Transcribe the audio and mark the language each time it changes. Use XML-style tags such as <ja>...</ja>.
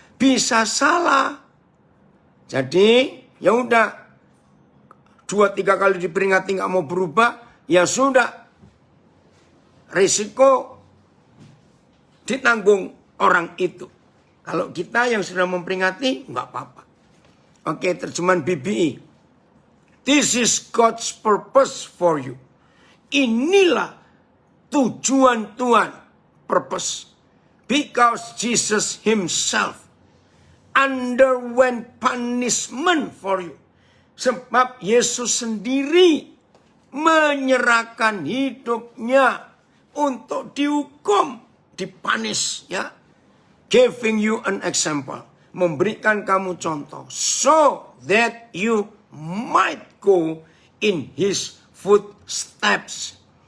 <id>Bisa salah. Jadi ya udah. 2-3 kali diperingati nggak mau berubah. Ya sudah. Risiko ditanggung orang itu. Kalau kita yang sudah memperingati nggak apa-apa. Oke, terjemahan BBI.</id> <en>This is God's purpose for you.</en> <id>Inilah tujuan Tuhan,</id> <en>purpose. Because Jesus himself underwent punishment for you.</en> <id>Sebab Yesus sendiri menyerahkan hidupnya untuk dihukum, dipanis, ya.</id> <en>Giving you an example.</en> <id>Memberikan kamu contoh.</id> <en>So that you might go in his footsteps.</en>